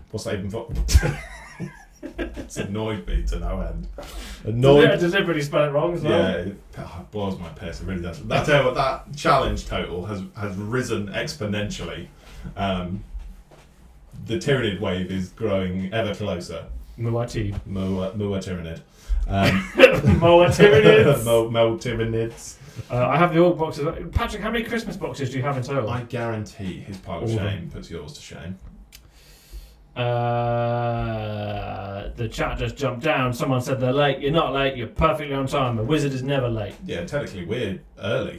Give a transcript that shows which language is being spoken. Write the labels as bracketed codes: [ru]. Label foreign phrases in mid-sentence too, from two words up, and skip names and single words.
[en] what's that even for? It's annoyed me to no end. Annoyed. Does everybody spell it wrong as well? Yeah, it boils my piss. It really does. I tell you what, that challenge total has risen exponentially. The Tyranid wave is growing ever closer. Muatib. Moa Tyranid. Moa Tyranids. Mo Tyranids. I have the org boxes. Patrick, how many Christmas boxes do you have in total? I guarantee his pile of shame puts yours to shame. The chat just jumped down. Someone said they're late. You're not late. You're perfectly on time. A wizard is never late. Yeah, technically we're early.